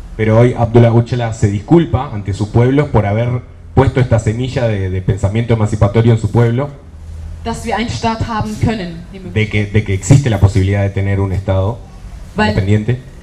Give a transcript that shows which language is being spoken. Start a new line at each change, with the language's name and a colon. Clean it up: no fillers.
Spanish: Pero hoy Abdullah Öcalan se disculpa ante su pueblo por haber puesto esta semilla de pensamiento emancipatorio en su pueblo.
German: Dass wir einen Staat haben können.
Spanish: De que existe la posibilidad de tener un Estado independiente.